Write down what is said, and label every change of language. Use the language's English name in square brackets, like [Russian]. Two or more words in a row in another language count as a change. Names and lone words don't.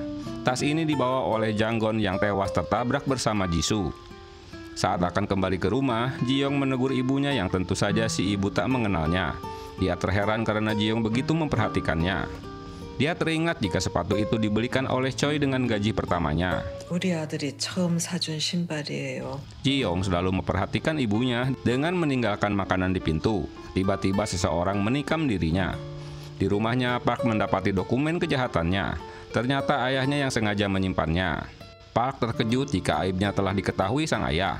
[Indonesian] Tas ini dibawa oleh Jang-gon yang tewas tertabrak bersama Jisoo. Saat akan kembali ke rumah, Ji-yong menegur ibunya yang tentu saja si ibu tak mengenalnya. Dia terheran karena Ji-yong begitu memperhatikannya. Dia teringat jika sepatu itu dibelikan oleh Choi dengan gaji pertamanya. [Korean] 우리 아들이 처음 사준 신발이에요. [Indonesian] Ji-yong selalu memperhatikan ibunya dengan meninggalkan makanan di pintu. Tiba-tiba seseorang menikam dirinya. Di rumahnya, Park mendapati dokumen kejahatannya. Ternyata ayahnya yang sengaja menyimpannya. Park terkejut jika aibnya telah diketahui sang ayah.